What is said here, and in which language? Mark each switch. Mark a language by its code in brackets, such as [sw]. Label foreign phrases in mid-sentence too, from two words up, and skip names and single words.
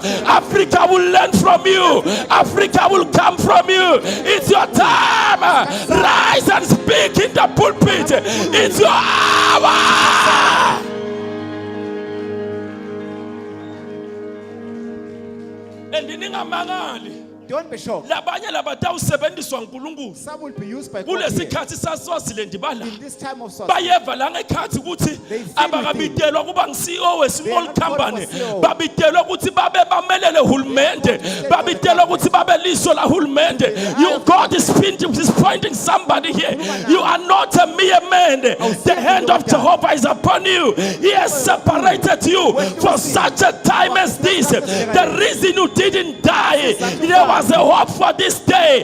[en] Africa will learn from you. Africa will come from you. It's your time. Rise and speak in the pulpit. It's your hour. And in Don't be shocked. [ss] labanye labatawusebenziswa uNkulunkulu [en] Some will be used by God here. [ss] kulesikhathi saSwaziland bala [en] In this time of Swaziland. [ss] bayeva la ngekhathi ukuthi abakabitelwa kuba ngu-CEO we- [en] small company, [ss] babitelwa ukuthi babe bamelele hulumende, babitelwa ukuthi babe liso la hulumende. [en] God is pointing somebody here. You are not a mere man. The hand of Jehovah is upon you. He has separated you for such a time as this. The reason you didn't die, there was a hope for this day.